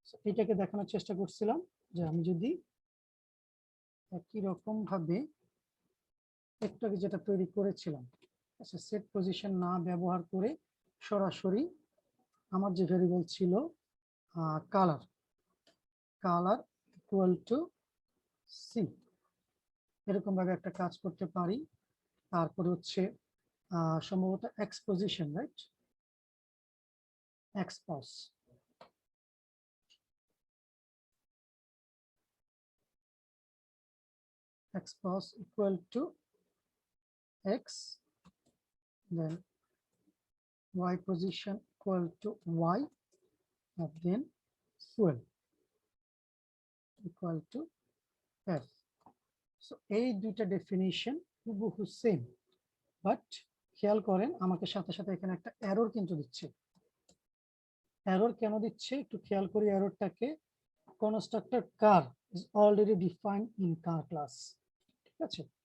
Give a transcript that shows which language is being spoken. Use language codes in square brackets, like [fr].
[bn] এটাকে দেখানোর চেষ্টা করছিলাম যে আমি যদি একই রকম ভাবে একটু আগে যেটা তৈরি করেছিলাম, আচ্ছা সেট পজিশন না ব্যবহার করে সরাসরি আমার যে ভেরিয়েবল ছিল colour, colour equal to C, এরকম ভাবে একটা কাজ করতে পারি। তারপরে হচ্ছে সম্ভবত x position, right, x pause, [en] x pos equal to x, then y position equal to y, and then fuel equal to f. [bn] So এই দুইটা ডেফিনিশন হুবহু সেম, বাট খেয়াল করেন আমাকে সাথে সাথে এখানে একটা এরর কিন্তু দিচ্ছে। এরর কেন দিচ্ছে একটু খেয়াল করি, এররটাকে [en] constructor car is already defined in car class, [bn] ঠিক আছে।